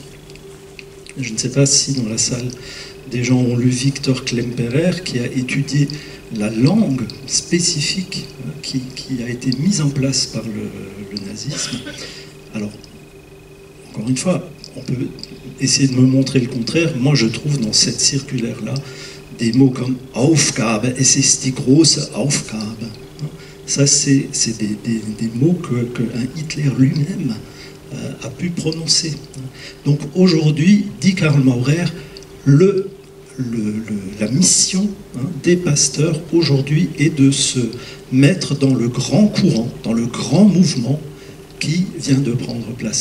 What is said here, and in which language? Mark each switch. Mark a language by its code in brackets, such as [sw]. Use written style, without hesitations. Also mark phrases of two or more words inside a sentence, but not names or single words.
[fr] Je ne sais pas si dans la salle, des gens ont lu Victor Klemperer, qui a étudié la langue spécifique qui a été mise en place par le nazisme. Alors, encore une fois, on peut essayer de me montrer le contraire. Moi, je trouve dans cette circulaire-là des mots comme Aufgabe, [de] es ist die große Aufgabe. [fr] Ça, c'est des mots qu'un Hitler lui-même a pu prononcer. Donc aujourd'hui, dit Karl Maurer, la mission des pasteurs aujourd'hui est de se mettre dans le grand courant, dans le grand mouvement qui vient de prendre place.